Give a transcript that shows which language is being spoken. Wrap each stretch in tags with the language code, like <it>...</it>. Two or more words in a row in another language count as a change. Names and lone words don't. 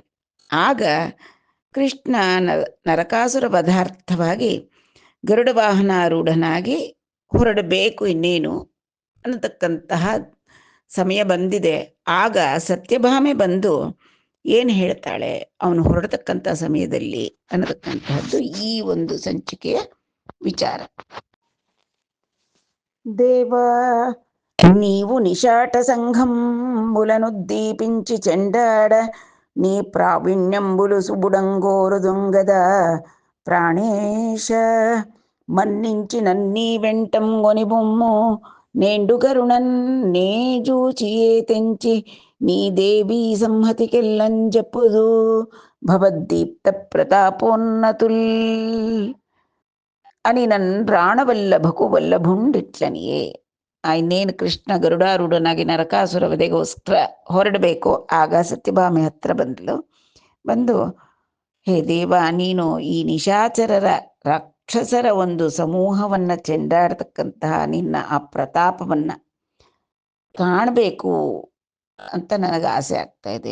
<kn>ಆಗ ಕೃಷ್ಣ ನರಕಾಸುರ ವಧಾರ್ಥವಾಗಿ ಗರುಡ ವಾಹನಾರೂಢನಾಗಿ ಹೊರಡಬೇಕು ಇನ್ನೇನು ಅನ್ನತಕ್ಕಂತಹ ಸಮಯ ಬಂದಿದೆ. ಆಗ ಸತ್ಯಭಾಮೆ ಬಂದು ಏನು ಹೇಳ್ತಾಳೆ ಅವನು ಹೊರಡತಕ್ಕಂಥ ಸಮಯದಲ್ಲಿ ಅನ್ನತಕ್ಕಂತಹದ್ದು ಈ ಒಂದು ಸಂಚಿಕೆಯ ವಿಚಾರ.</kn> <te>ದೇವ నీవు నిశాట సంఘం ములనుద్దీపించి చెండాడ నీ ప్రావీణ్యంబులు సుబుడంగోరు దొంగద ప్రాణేశ మన్నించి నన్నీ వెంటం గొనిబొమ్ము నేండు గరుణన్ నే జూచియే తెంచి నీ దేవీ సంహతికెల్లంజెప్పుదు భవద్దీప్త ప్రతాపోన్నతుల్ అని నన్ ప్రాణవల్లభకు వల్లಭುಂಡಿಟ್ಲನಿಯೇ.</te> <kn>ಇನ್ನೇನು ಕೃಷ್ಣ ಗರುಡಾರೂಢನಾಗಿ ನರಕಾಸುರ ವಧೆಗೋಸ್ಕರ ಹೊರಡಬೇಕು. ಆಗ ಸತ್ಯಭಾಮೆ ಹತ್ರ ಬಂದು ಹೇ ದೇವ, ನೀನು ಈ ನಿಶಾಚರರ ರಾಕ್ಷಸರ ಒಂದು ಸಮೂಹವನ್ನು ಚೆಂಡಾಡ್ತಕ್ಕಂತಹ ನಿನ್ನ ಆ ಪ್ರತಾಪವನ್ನು ಕಾಣಬೇಕು ಅಂತ ನನಗೆ ಆಸೆ ಆಗ್ತಾ ಇದೆ.</kn>